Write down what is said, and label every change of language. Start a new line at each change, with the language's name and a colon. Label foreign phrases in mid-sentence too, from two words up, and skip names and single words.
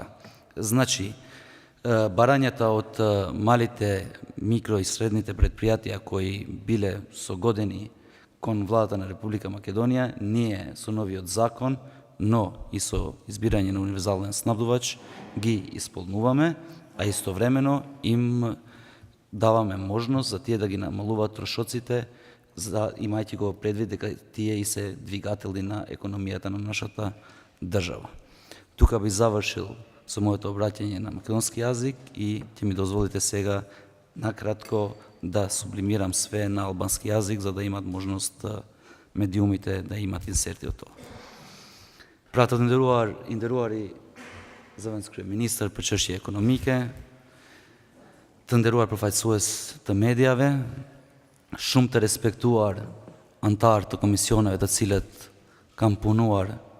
Macedonian: Значи, барањата од малите, микро и средните предпријатија кои биле согодени кон владата на Република Македонија, ние со новиот закон, но и со избирање на универзален снабдувач ги исполнуваме, а истовремено им даваме можност за тие да ги намалуваат трошоците, имајќи го предвид дека тие и се двигатели на економијата на нашата држава. Тука би завршил со моето обраќање на македонски јазик и ќе ми дозволите сега накратко да сублимирам све на албански јазик за да имат можност медиумите да имат инсерти од тоа.
Albanian: Pratat nderuari zëvendëskryet ministër për çështje ekonomike, të nderuar përfaqësues të mediave, shumë të respektuar antar të komisioneve të cilët kanë punuar